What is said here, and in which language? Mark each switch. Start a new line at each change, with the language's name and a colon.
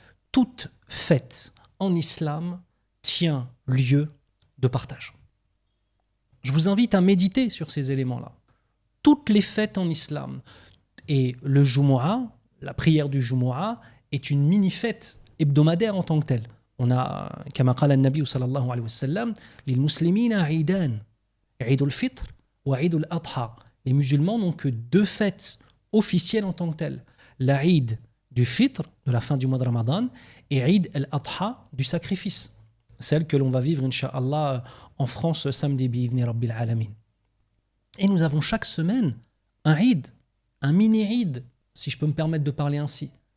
French: Toute fête en islam tient lieu de partage. Je vous invite à méditer sur ces éléments-là. Toutes les fêtes en islam, et le Jumu'ah, la prière du Jumu'ah, est une mini-fête hebdomadaire en tant que telle. On a, comme
Arabic: قال النبي صلى الله عليه وسلم, للمسلمين عيدان, عيد الفطر وعيد الأضحى.
French: Les musulmans n'ont que 2 fêtes officielles en tant que telles. La Eid du Fitr, de la fin du mois de Ramadan, et Eid al-Adha, du sacrifice. Celle que l'on va vivre, Inch'Allah, en France samedi,
Arabic: bi'idhni Rabbil Alamin.
French: Et nous avons chaque semaine un Eid, un mini-Eid, si je peux me permettre de parler ainsi.